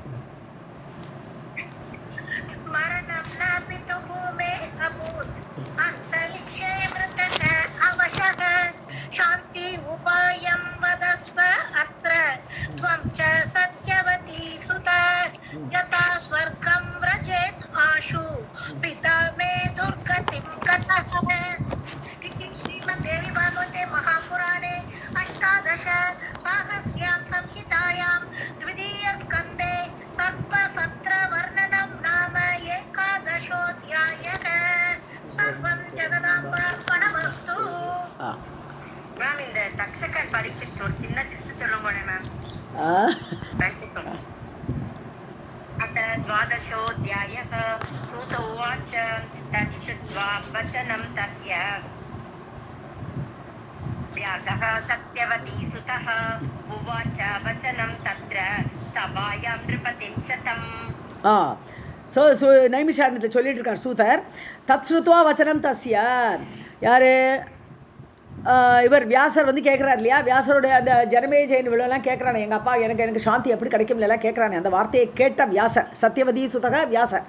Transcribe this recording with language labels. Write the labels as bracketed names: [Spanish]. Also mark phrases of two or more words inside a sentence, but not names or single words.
[Sanskrit] शान्ति उपायं वदस्व अत्र त्वं च सत्यवती सुता यथा स्वर्गं व्रजेत् आशु पिता मे दुर्गतिं गतः. श्रीमद्देवी भागवते महापुराणे अष्टादश साहस्र्यां संहितायां द्वितीयस्कन्धे सर्पसत्रवर्णनं नाम एकादशोऽध्यायः. सर्वं जगदाम्बार्पणमस्तु. [Tamil] மேம் இந்த தக்ஷகன் பரீட்சைக்கு ஒரு சின்ன லிஸ்ட் சொல்லுங்க மேம். [Sanskrit] अथ द्वादशोऽध्यायः. सूत उवाच तत् श्रुत्वा वचनं तस्य व्यासः सत्यवती सुतः उवाच वचनं तत्र सभायां नृपतिं शतम्. [Tamil] ஸோ நைமிஷாரணத்தில் சொல்லிட்டு இருக்கார் சூதர். [Sanskrit] तत् श्रुत्वा वचनं तस्य, [Tamil] யார் இவர் வியாசர் வந்து கேட்குறாரு இல்லையா, வியாசருடைய அந்த ஜனமேஜயன் விழலாம் கேட்குறானே, எங்கள் அப்பா எனக்கு சாந்தி எப்படி கிடைக்கும் எல்லாம் கேட்குறானே, அந்த வார்த்தையை கேட்ட வியாசர், சத்தியவதி சுதக வியாசர்.